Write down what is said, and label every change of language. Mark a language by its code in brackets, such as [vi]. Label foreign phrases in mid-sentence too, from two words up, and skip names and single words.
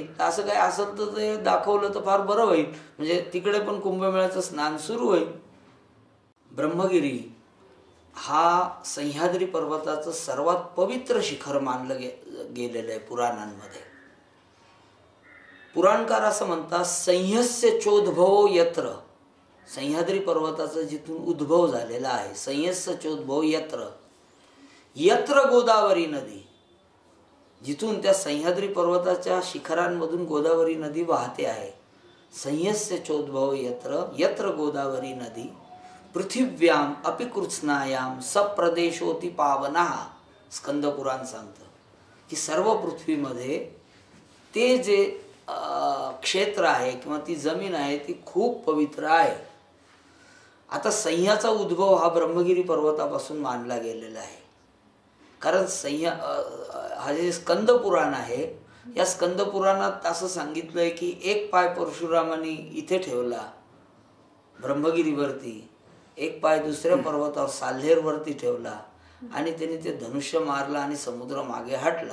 [mr] असं काय असेल तर ते दाखवलं तर फार बरं होईल. म्हणजे तिकडे पण कुंभमेळ्याचं स्नान सुरू होईल. ब्रह्मगिरी हा सह्याद्री पर्वताचं सर्वात पवित्र शिखर मानलं गेलेलं आहे पुराणांमध्ये. पुराणकार असं म्हणतात, [sa] संह्यस्य चोद्भव यत्र, [mr] सह्याद्री पर्वताचा जिथून उद्भव झालेला आहे, [sa] संह्यस्य चोद्भव यत्र, यत्र गोदावरी नदी, [mr] जिथून त्या सह्याद्री पर्वताच्या शिखरांमधून गोदावरी नदी वाहते आहे. [sa] संह्यस्य चोद्भव यत्र यत्र गोदावरी नदी पृथिव्याम अपिकृत्स्नायाम सप्रदेशोती पावना. [mr] स्कंद पुराण सांगतं की सर्व पृथ्वीमध्ये ते जे क्षेत्र आहे किंवा ती जमीन आहे ती खूप पवित्र आहे. आता सह्याचा उद्भव हा ब्रह्मगिरी पर्वतापासून मानला गेलेला आहे. कारण हा जे स्कंद पुराण आहे, या स्कंद पुराणात असं सांगितलंय की एक पाय परशुरामाने इथे ठेवला ब्रह्मगिरीवरती, एक पाय दुसऱ्या पर्वतावर साल्हेरवरती ठेवला आणि त्याने ते धनुष्य मारला आणि समुद्र मागे हटला.